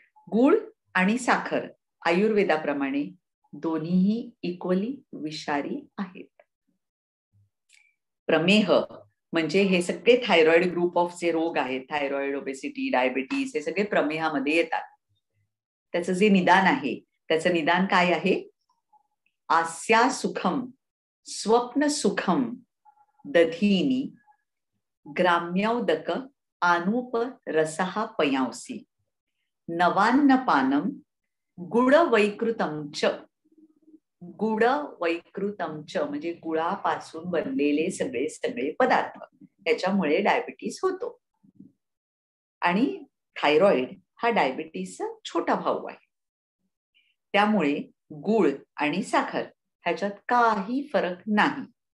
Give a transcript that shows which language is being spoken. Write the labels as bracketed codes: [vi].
[mr] गुळ आणि साखर आयुर्वेदाप्रमाणे दोन्हीही इक्वली विषारी आहेत. प्रमेह म्हणजे हे सगळे थायरॉइड ग्रुप ऑफ जे रोग आहेत, थायरॉइड, ओबेसिटी, डायबिटीस, हे सगळे प्रमेहामध्ये येतात. त्याचं जे निदान आहे, त्याचं निदान काय आहे? [sa] आस्या सुखम स्वप्न सुखम दधीनी ग्राम्योदक आनुप रसहा पयांसी नवान्न पानम गुड वैकृतमच. [mr] गुड वैकृतमच म्हणजे गुळापासून बनलेले सगळे पदार्थ, त्याच्यामुळे डायबिटीस होतो. आणि थायरॉइड हा डायबिटीसचा छोटा भाऊ आहे. त्यामुळे गुळ आणि साखर ह्याच्यात काही फरक नाही.